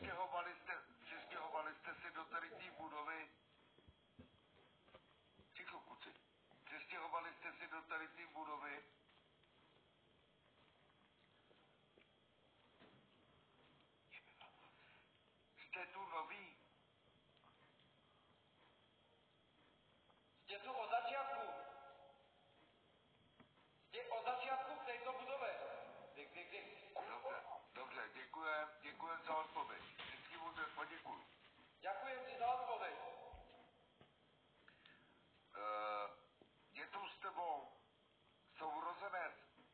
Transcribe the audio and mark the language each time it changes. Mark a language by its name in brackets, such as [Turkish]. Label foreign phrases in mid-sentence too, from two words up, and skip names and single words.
[Czech] Přistěhovali jste se do tady té budovy? Ticho, kuci. Přistěhovali jste se do tady té budovy? Jste tu noví? [Slovak] Ste tu od začiatku. Ste od začiatku v tejto budove. Kde? [Czech] Dobře, děkujem za odpověď. Vždycky mu to poděkuju. [Slovak] Ďakujem ti za odpoveď. [Czech] Je tu s tebou sourozenec